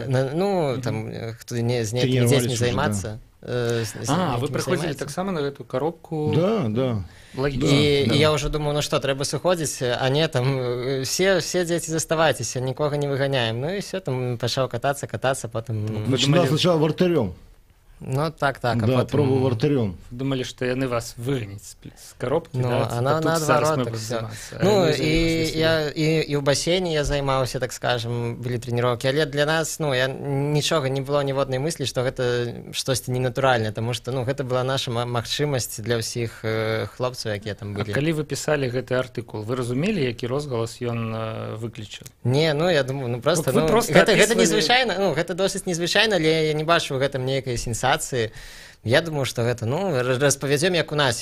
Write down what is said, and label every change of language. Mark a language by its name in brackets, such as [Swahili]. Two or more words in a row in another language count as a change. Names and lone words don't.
[Belarusian] Там хто з нейкімі дзецьмі займацца. Вы прыходзілі таксама на гэту коробку? Да. І я ўжо думаў, трэба сыходзіць, а не там все дзеці заставайцеся, нікога не выганяем. І все, там пачаў катацца, потым... [Russian] Начинал сначала вратарём. [Belarusian] Так. [Russian] Да, пробовал вратарем. Думали, что яны вас выгонят с коробки, она наоборот, так все. И в бассейне я займаўся, так скажем, были тренировки, [Belarusian] але для нас, нічога не было ніводнай мыслі, что гэта штосьці ненатуральнае, [Russian] потому что, [Belarusian] гэта была наша магчымасць для ўсіх хлопцаў, якія там былі. Калі вы писали гэты артыкул, вы разумелі, які розгалас ён выключыў? Не, я думаю, просто, гэта незвычайна, гэта досыць незвычайна, але я не бачу ў гэтым нейкай сенсацыі. Я думаю, што гэта, распавядзём, як у нас.